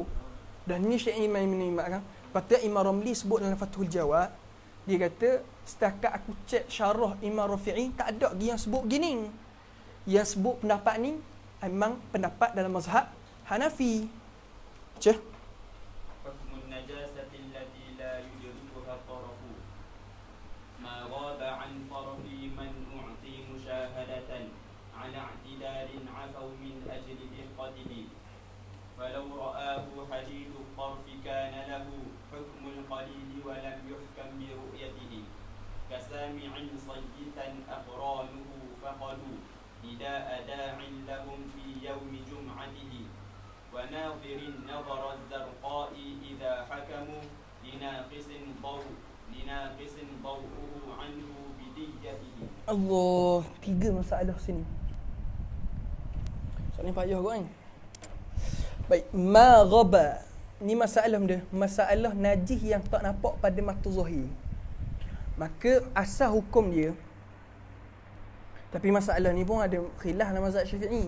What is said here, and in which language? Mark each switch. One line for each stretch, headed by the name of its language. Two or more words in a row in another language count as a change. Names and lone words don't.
Malay: Dan ni Syekh Imam Ibn Imam kan. Lepas Imam Ramli sebut dalam Fathul Jawad, dia kata, setakat aku cek syarah Imam Rafi'i, tak ada lagi yang sebut gini. Yang sebut pendapat ni memang pendapat dalam mazhab Hanafi. Baca.
Arabic: حكم النجاسة التي لا يدركها طرف ما غاب عن طرف من أعطي مشاهدة على اعتدال عفو من أجل دقته فلو رآه حديد الطرف كان له حكم القليل ولم يحكم برؤيته كسامع صيتا أقرانه فقدوا نداء داع لهم في يوم جمعته وناظر نظر الزرقاء إذا حكموا لناقص ضوءه عنه بديته.
Malay: Allah, 3 masalah sini. Soalan payah kau kan? Baik,
Arabic: ما غاب.
Malay: Ni masalah dia, masalah najis yang tak nampak pada mata zahir. Maka asal hukum dia. Tapi masalah ni pun ada khilaf dalam mazhab Syafi'i.